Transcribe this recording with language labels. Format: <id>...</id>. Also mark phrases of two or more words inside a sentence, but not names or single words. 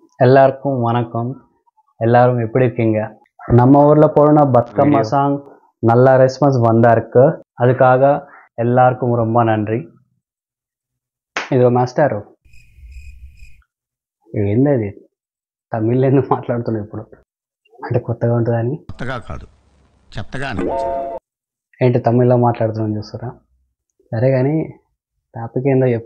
<ta>எல்லாருக்கும் வணக்கம். எல்லாரும் எப்படி இருக்கீங்க? நம்ம ஊர்ல போன பத்கம்மா சாங் நல்ல ரெஸ்பான்ஸ் வந்தா இருக்கு. அதுக்காக எல்லாருக்கும் ரொம்ப நன்றி.</ta> <te>ఇది మాస్టారు ఏంది తమిళ్లో ఎందుకు మాట్లాడుతున్నావు ఇప్పుడు? అంటే కొత్తగా ఉంటుందని. కొత్తగా కాదు, చెత్తగా ఏంటి తమిళ్లో మాట్లాడుతున్నాను చూస్తారా? సరే కానీ టాపిక్ ఏందో చెప్పు.</te>